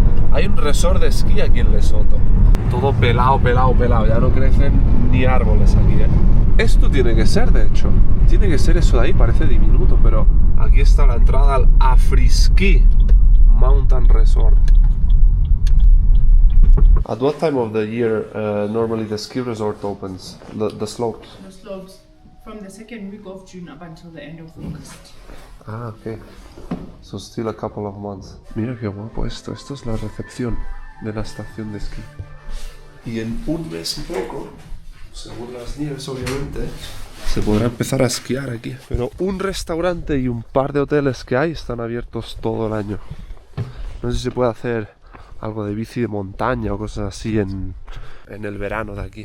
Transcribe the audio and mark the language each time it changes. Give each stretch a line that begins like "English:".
Spanish: Hay un resort de esquí aquí en Lesoto. Todo pelado, ya no crecen ni árboles aquí, ¿eh? Esto tiene que ser, de hecho. Tiene que ser eso de ahí, parece diminuto, pero aquí está la entrada al Afri-Ski Mountain Resort.
English: At what time of the year normally the ski resort opens? The slopes? The slopes from the second week of June up until the end of August. Ah, ok. So still a couple of months.
Spanish: Mira qué guapo esto. Esto es la recepción de la estación de esquí. Y en un mes y poco, según las nieves obviamente, se podrá empezar a esquiar aquí. Pero un restaurante y un par de hoteles que hay están abiertos todo el año. No sé si se puede hacer algo de bici de montaña o cosas así en el verano de aquí.